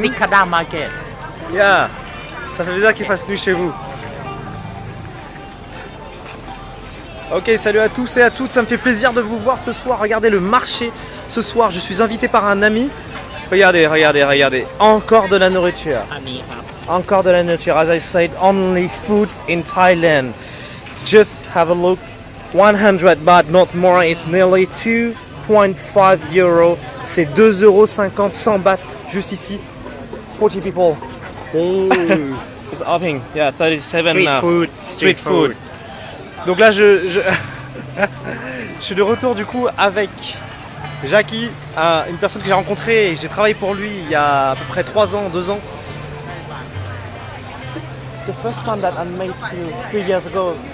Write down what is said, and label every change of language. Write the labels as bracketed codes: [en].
[th] ซิกคาดามาร์เก็ต [en] Yeah. [fr] Ça fait bizarre qu'il fasse nuit chez vous. Ok, salut à tous et à toutes, ça me fait plaisir de vous voir ce soir. Regardez le marché ce soir, je suis invité par un ami. Regardez. Encore de la nourriture. [th] อันนี้ครับ [fr] Encore de la nourriture. [en] As I said, only foods in Thailand. Just have a look. 100 baht, not more. It's nearly 2.5 euros. [fr] C'est 2,50 €, 100 bahts, juste ici. [en] 40 people. Oh, it's upping. Yeah, 37 Street now. food. Street food. [fr] Donc là, je suis de retour du coup avec Jackie, une personne que j'ai rencontrée et j'ai travaillé pour lui il y a à peu près 3 ans, 2 ans. [en] The first time that I met you 3 years ago.